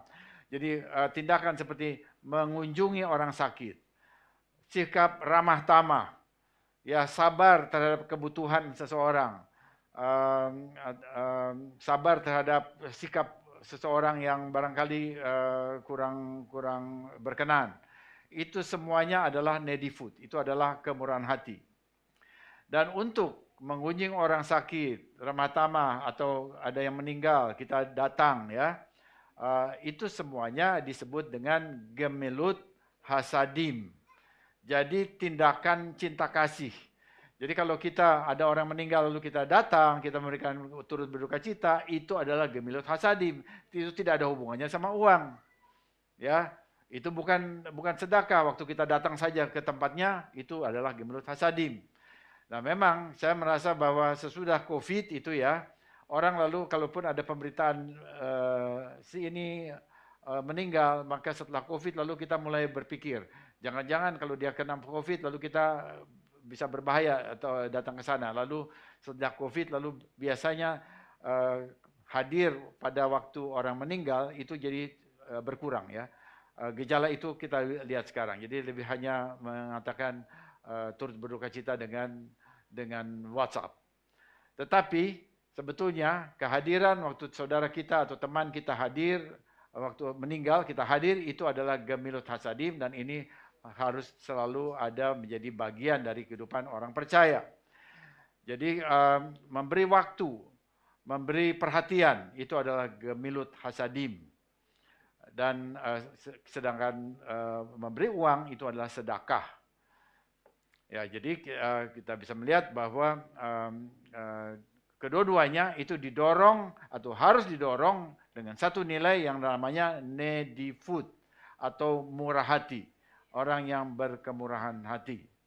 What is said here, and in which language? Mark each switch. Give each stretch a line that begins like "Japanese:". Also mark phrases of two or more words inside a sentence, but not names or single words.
Indonesian: Jadi tindakan seperti mengunjungi orang sakit, sikap ramah tamah, ya sabar terhadap kebutuhan seseorang, sabar terhadap sikap seseorang yang barangkali kurang berkenan. Itu semuanya adalah
English: needy food,
Indonesian: itu adalah kemurahan hati. Dan untuk mengunjungi orang sakit, ramah tamah atau ada yang meninggal, kita datang ya. Itu semuanya disebut dengan
Hebrew: גמילות חסדים.
Indonesian: Jadi tindakan cinta kasih. Jadi kalau kita ada orang meninggal lalu kita datang, kita memberikan turut berduka cita, itu adalah
Hebrew: גמילות חסדים.
Indonesian: Itu tidak ada hubungannya sama uang. Ya, itu bukan sedekah. Waktu kita datang saja ke tempatnya, itu adalah
Hebrew: גמילות חסדים.
Indonesian: Nah, memang saya merasa bahwa sesudah COVID itu ya, orang lalu kalaupun ada pemberitaan si ini meninggal, maka setelah COVID lalu kita mulai berpikir, jangan-jangan kalau dia kena COVID lalu kita bisa berbahaya atau datang ke sana. Lalu sejak COVID lalu biasanya hadir pada waktu orang meninggal itu jadi berkurang ya. Gejala itu kita lihat sekarang. Jadi lebih hanya mengatakan turut berduka cita dengan WhatsApp. Tetapi sebetulnya kehadiran waktu saudara kita atau teman kita hadir, waktu meninggal kita hadir, itu adalah
Hebrew: גמילות חסדים,
Indonesian: dan ini harus selalu ada menjadi bagian dari kehidupan orang percaya. Jadi memberi waktu, memberi perhatian, itu adalah
Hebrew: גמילות חסדים.
Indonesian: Dan sedangkan memberi uang itu adalah sedekah. Ya, jadi kita bisa melihat bahwa kedua-duanya itu didorong atau harus didorong dengan satu nilai yang namanya
English: needy food
Indonesian: atau murah hati, orang yang berkemurahan hati.